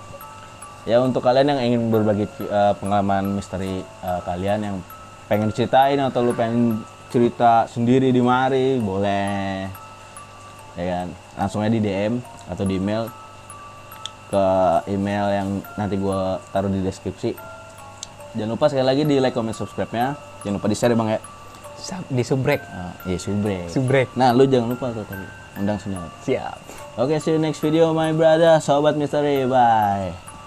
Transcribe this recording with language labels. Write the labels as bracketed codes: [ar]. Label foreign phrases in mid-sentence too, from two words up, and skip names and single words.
[id] Ya untuk kalian yang ingin berbagi pengalaman misteri kalian yang pengen ceritain atau lu pengen cerita sendiri di mari, boleh. Ya kan? Langsung aja di DM atau di email ke email yang nanti gue taruh di deskripsi. Jangan lupa sekali lagi di [en] like, comment, [id] subscribe-nya. Jangan lupa di share bang ya. Di subrek. Iya subrek. Subrek. Nah lu jangan lupa tuh tadi undang senyap. Siap. Oke, [en] see you next video my brother, [id] sobat misteri. Bye.